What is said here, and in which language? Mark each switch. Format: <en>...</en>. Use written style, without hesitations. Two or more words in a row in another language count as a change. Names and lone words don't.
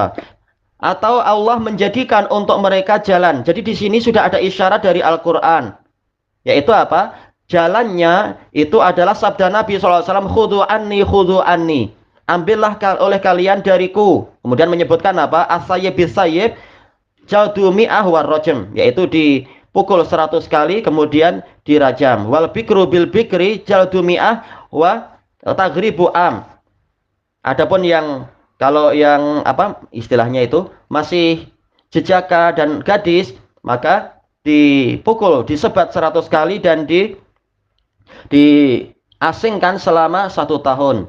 <id>Atau Allah menjadikan untuk mereka jalan. Jadi di sini sudah ada isyarat dari Al-Qur'an. Yaitu apa? jalannya itu adalah sabda Nabi SAW,</id> <ar>خذوا عني,</ar> <id>ambillah oleh kalian dariku. Kemudian menyebutkan apa?</id> <ar>الثيب بالثيب جلد مائة والرجم,</ar> <id>yaitu dipukul 100 kali kemudian dirajam.</id> <ar>والبكر بالبكر جلد مائة وتغريب عام.</ar> <id>Adapun yang kalau yang apa istilahnya itu masih jejaka dan gadis, maka dipukul, disebat 100 kali dan diasingkan selama 1 tahun.</id>